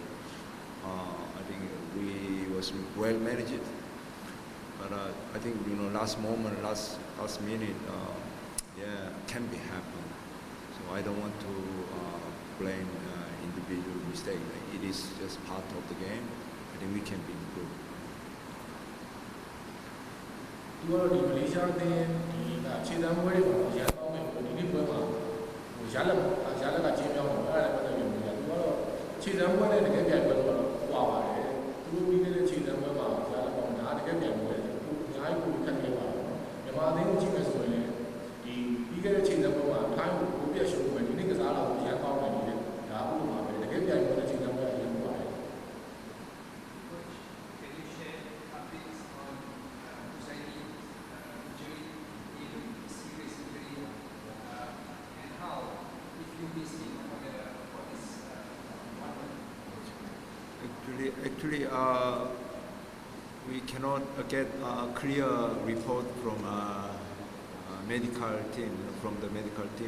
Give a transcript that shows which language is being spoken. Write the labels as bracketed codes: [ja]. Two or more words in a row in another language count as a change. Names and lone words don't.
[en] I think we was well managed. But I think last moment, last minute, yeah, can be happen. So I don't want to blame individual mistake. It is just part of the game. I think we can be improved. [my] ဒီကတော့ဒီမလေးရှားအသင်းဒီခြေတန်းပွဲတွေမှာရန်ကောင်းမယ်ဒီနေ့ပွဲခြေစမ်းပွဲနဲ့တကယ်ပြိုင်ပွဲတော့ကွာပါတယ်သူတို့ပြီးခဲ့တဲ့ခြေစမ်းပွဲမှာရလာတော့ဒါတကယ်ပြိုင်ပွဲအများကြီးကိုခက်ခဲပါတယ်မြန်မာအသင်းကိုကြည့်မယ်ဆိုရင်ဒီပြီးခဲ့တဲ့ခြေစမ်းပွဲမှာထိုင်းကိုပြည့်ရှုံးမယ်ဒီနေ့ကစားလာကိုရန်ကောင်းတယ်လေဒါဥပမာပဲတကယ်ပြိုင်ပွဲနဲ့ခြေစမ်းပွဲအရင်ပါတယ် [en] Coach, can you share updates on Husaini injury, serious injury, and how, if you miss him for this 1 month? Actually, we cannot get a clear report from medical team, from the medical team.